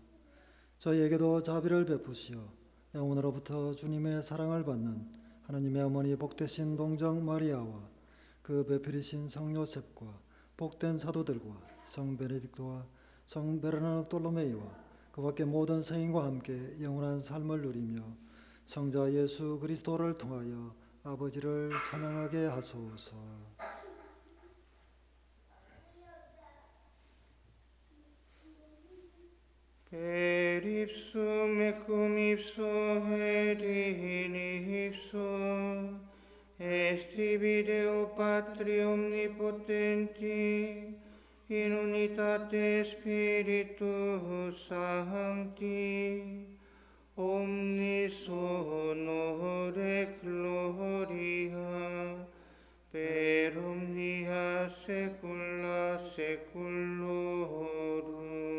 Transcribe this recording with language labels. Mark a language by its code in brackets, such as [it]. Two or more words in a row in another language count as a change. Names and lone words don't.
[ko] 저희에게도 자비를 베푸시어 영원으로부터 주님의 사랑을 받는 하나님의 어머니 복되신 동정 마리아와 그 배필이신 성 요셉과 복된 사도들과 성 베네딕토와 성 베르나르톨로메이와 그 밖의 모든 성인과 함께 영원한 삶을 누리며 성자 예수 그리스도를 통하여 아버지를 찬양하게 하소서. [la] Per ipsum et cum ipso et in ipso est tibi Deo Patri omnipotenti in unitate Spiritus Sancti omnis honor et gloria per omnia saecula saeculorum.